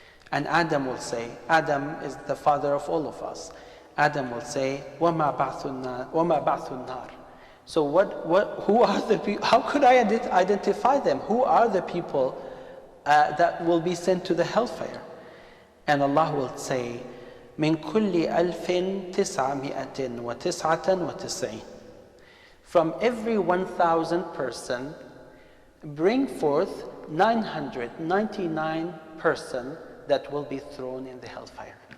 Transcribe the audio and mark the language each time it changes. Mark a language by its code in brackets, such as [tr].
[en] And Adam will say, Adam is the father of all of us. Adam will say, [ar] وَمَا بَعْثُ النَّارِ. [en] So who are the people? How could I identify them? Who are the people that will be sent to the hellfire? And Allah will say, [ar] مِن كُلِّ أَلْفٍ تِسْعَمِائَةٍ وَتِسْعَةً وَتِسْعِينَ. [en] From every 1,000 person, bring forth 999 person that will be thrown in the hellfire.